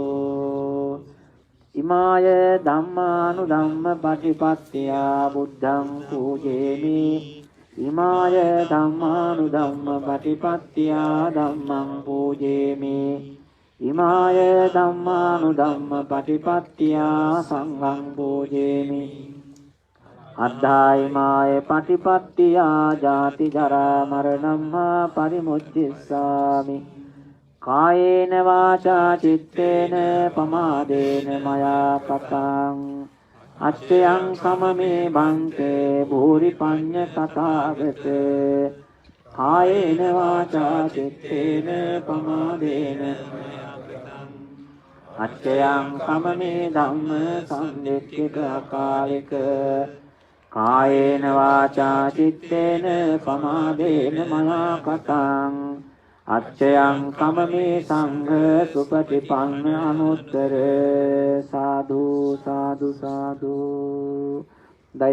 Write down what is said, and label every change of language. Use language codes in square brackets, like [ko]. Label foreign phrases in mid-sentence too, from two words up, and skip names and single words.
[pi] ඉමාය ධම්මානුධම්ම පටිපත්තියා බුද්ධං පූජේමි ඉමාය ධම්මානුධම්ම පටිපත්තියා ධම්මං පූජේමි ඉමාය ධම්මානුධම්ම පටිපත්තියා සංඝං පූජේමි අද්ධායිමාය පටිපත්තියා ජාති ජරා මරණං පරිමුච්ඡිස්සාමි කායේන වාචා චිත්තේන පමාදේන මයා කතං අච්චයං සමමේ බන්තේ භූරි පඤ්ඤ තථාගත කායේන වාචා චිත්තේන පමාදේන අච්චයං සමමේ ධම්ම සංදික්ඛික අකාලික කායේන වාචා චිත්තේන පමාදේන මයා කතං අච්චයං කමමේ සංඝ සුපටිපන්න අනුත්තර සාදු සාදු සාදු දෛ